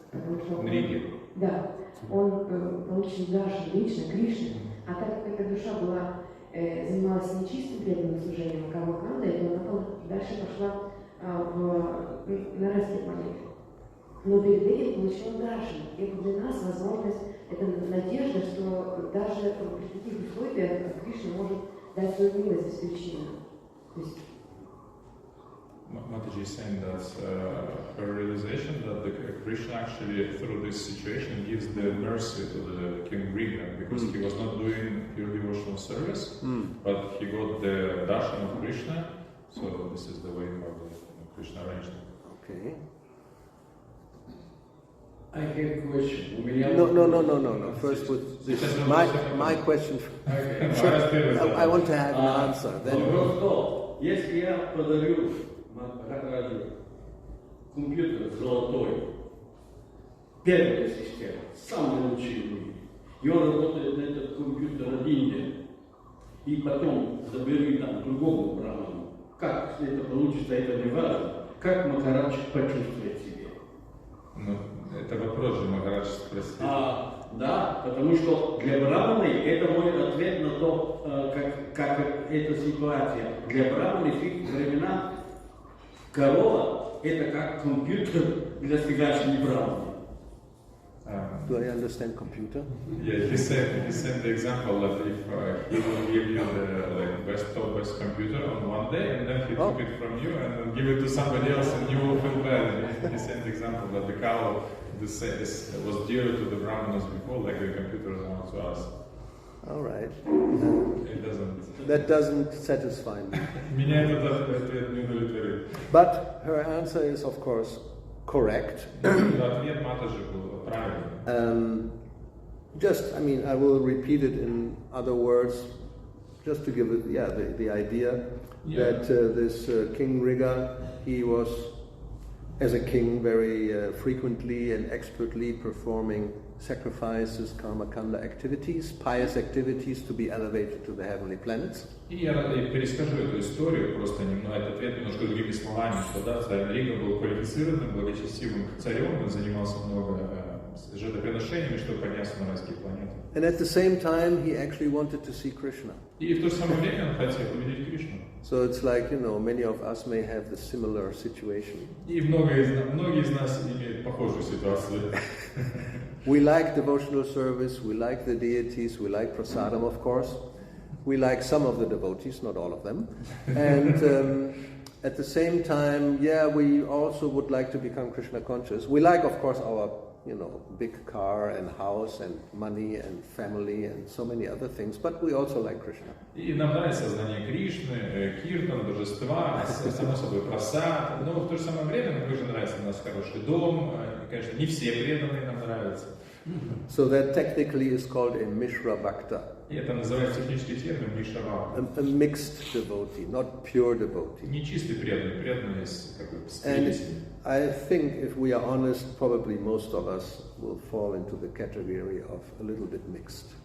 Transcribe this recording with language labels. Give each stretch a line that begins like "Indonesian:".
Russian: Потому что да, он получил Даршан лично, Кришну, а так как эта душа занималась не чистым преданным служением, а Камакандой, то она дальше пошла на райские планеты. Но перед этим получила Даршан. И это для нас возможность, это надежда, что даже при таких условиях Кришна может дать свою милость беспричинно.
English: Mataji is saying that her realization that Krishna actually, through this situation, gives the mercy to the King Brigha, because he was not doing pure devotional service, but he got the darshan of Krishna, so this is the way how the Krishna arranged it. Okay. I have a question. No. First with this, my question. I want to have an answer. Then.
Russian: Вопрос, если я подарю Махараджу компьютер золотой, первая система, самый лучший в мире, и он работает на этот компьютер один день, и потом заберу там другому браману, как это получится, это не важно, как Махарадж почувствует себя. Ну, это вопрос же Махарадж спросил. Да, потому что для браманы это мой ответ на то, как эта ситуация. Для браманы в их времена корова это как компьютер для сегодняшней браманы.
English: Do I understand computer? Yeah, he said the example that if he will give you the best computer on one day, and then he took it from you and then give it to somebody else, and you will feel bad. He said the example that the cow was dear to the Brahmanas before, like the computers are to us. All right. It doesn't. That doesn't satisfy me.
Russian: Меня этот не удовлетворит.
English: But her answer is, of course, correct.
Russian: Ответ Матаджи был правильный.
English: I will repeat it in other words, just to give it, the idea that this King Riga, he was, as a king, very frequently and expertly performing sacrifices, karma kanda activities, pious activities to be elevated to the heavenly planets.
Russian: И я перескажу эту историю, просто этот ответ немножко другими словами, что да, царь Рига был квалифицированным, благочестивым царем, он занимался много жертвоприношениями, чтобы подняться на райские планеты.
English: And at the same time, he actually wanted to see Krishna.
Russian: И в то же самое время он хотел увидеть Кришну.
English: So it's like, many of us may have the similar situation.
Russian: И многие из нас имеют похожую ситуацию.
English: We like devotional service, we like the deities, we like prasadam, of course. We like some of the devotees, not all of them. And at the same time, we also would like to become Krishna conscious. We like, of course, our big car and house and money and family and so many other things, but we also like Krishna.
Russian: И нам нравится знание Кришны, киртан, божества, само собой прасад, но в то же самое время нам тоже нравится у нас хороший дом, конечно, не все преданные нам нравятся.
English: So that technically is called a Mishra Bhakta.
Russian: И это называется технический термин Мишра Бхакта.
English: A mixed devotee, not pure devotee.
Russian: Не чистый преданный, преданный как бы
English: And I think, if we are honest, probably most of us will fall into the category of a little bit mixed.